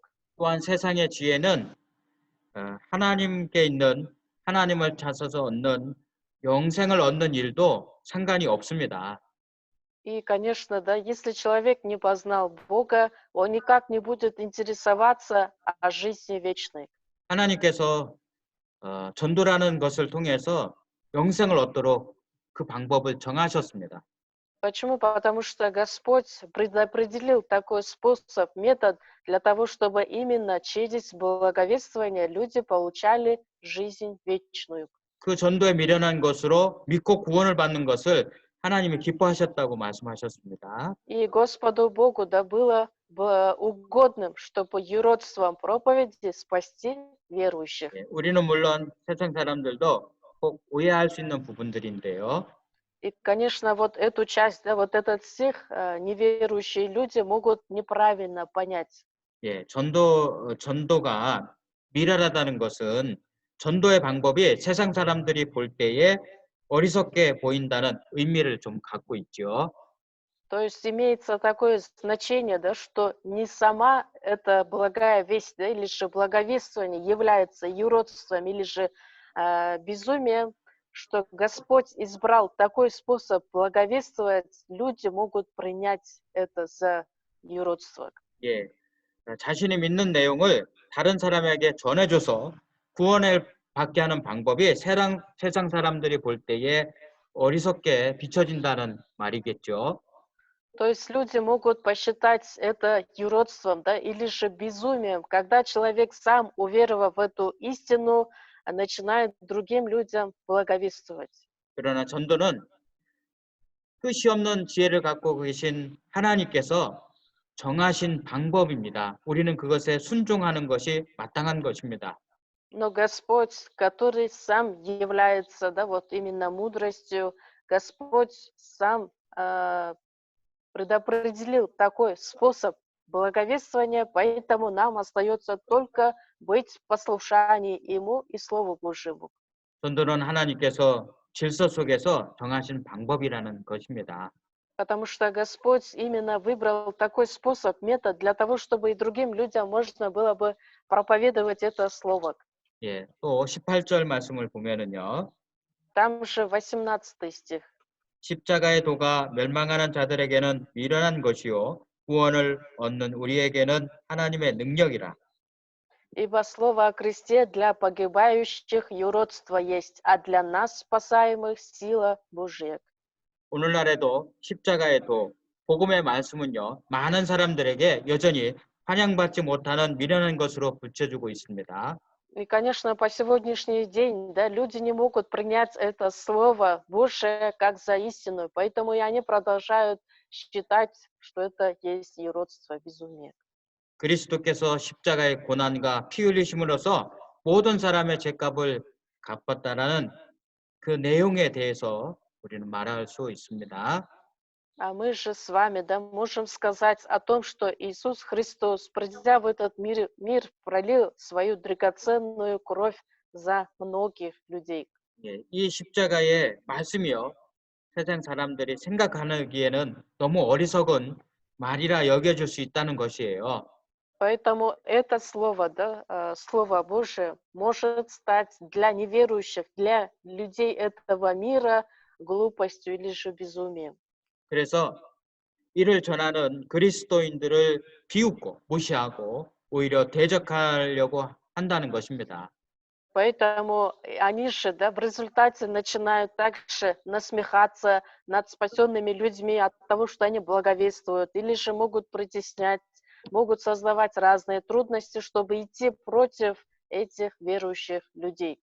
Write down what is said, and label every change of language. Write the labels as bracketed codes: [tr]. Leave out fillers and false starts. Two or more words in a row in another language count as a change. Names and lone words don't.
[ko] 또한 세상의 지혜는 하나님께 있는 하나님을 찾아서 얻는 영생을 얻는 일도 상관이 없습니다. [ru] И, конечно, да, если человек не познал Бога, он никак не будет интересоваться о жизни вечной. [ko] 하나님께서 전도라는 것을 통해서 영생을 얻도록 그 방법을 정하셨습니다. [ru] Почему? Потому что Господь предопределил такой способ, метод для того, чтобы именно через благовествование люди получали жизнь вечную. [ko] 그 전도에 미련한 것으로 믿고 구원을 받는 것을 하나님이 기뻐하셨다고 말씀하셨습니다. [ru] И Господу Богу да было бы угодным, чтобы юродством проповеди спасти верующих. [ko] 예, 우리는 물론 세상 사람들도 꼭 오해할 수 있는 부분들인데요. [ru] И, конечно, вот эту часть, да, вот этот стих неверующие люди могут неправильно понять. [ko] 예, 전도가 미련하다는 것은 전도의 방법이 세상 사람들이 볼 때에 어리석게 보인다는 의미를 좀 갖고 있죠. [ru] То есть имеется такое значение, да, что не сама эта благая весть, да, или же благовествование является юродством или же безумием, что Господь избрал такой способ благовествовать, люди могут принять это за юродство. [ko] 예, 자신이 믿는 내용을 다른 사람에게 전해줘서 구원을 받게 하는 방법이 세상 사람들이 볼 때에 어리석게 비춰진다는 말이겠죠. [ru] То есть люди могут посчитать это юродством, да, или же безумием, когда человек сам, уверовав в эту истину, начинает другим людям благовествовать. [ko] 그러나 전도는 끝이 없는 지혜를 갖고 계신 하나님께서 정하신 방법입니다. 우리는 그것에 순종하는 것이 마땅한 것입니다. [ru] Но Господь, который сам является, да, вот именно мудростью, Господь сам предопределил такой способ благовествования, поэтому нам остается только быть в послушании Ему и Слову Божьему. [ko] 전도는 하나님께서 질서 속에서 정하신 방법이라는 것입니다. [ru] Потому что Господь именно выбрал такой способ, метод для того, чтобы и другим людям можно было бы проповедовать это слово. [ko] 예, 또 18절 말씀을 보면은요. [ru] Там же 18 стих. [ko] 십자가의 도가 멸망하는 자들에게는 미련한 것이요 구원을 얻는 우리에게는 하나님의 능력이라. [ru] Ибо слово о кресте для погибающих юродство есть, а для нас, спасаемых, сила Божия. [ko] 오늘날에도 십자가의 도, 복음의 말씀은요. 많은 사람들에게 여전히 환영받지 못하는 미련한 것으로 비춰주고 있습니다. [ru] И, конечно, по сегодняшний день, да, люди не могут принять это слово Божие как за истину, поэтому и они продолжают считать, что это есть юродство, безумие. [ko] 그리스도께서 십자가의 고난과 피 흘리심으로써 모든 사람의 죄값을 갚았다라는 그 내용에 대해서 우리는 말할 수 있습니다. [ru] А мы же с вами, да, можем сказать о том, что Иисус Христос, придя в этот мир пролил свою драгоценную кровь за многих людей. [ko] 예, 이 십자가의 말씀이요. 세상 사람들이 생각하기에는 너무 어리석은 말이라 여겨질 수 있다는 것이에요. [ru] Поэтому это слово, да, Слово Божие может стать для неверующих, для людей этого мира глупостью или же безумием. [ko] 그래서 이를 전하는 그리스도인들을 비웃고 무시하고 오히려 대적하려고 한다는 것입니다. [ru] Поэтому они же, да, в результате начинают также насмехаться над спасенными людьми от того, что они благовествуют, или же могут притеснять, могут создавать разные трудности, чтобы идти против этих верующих людей.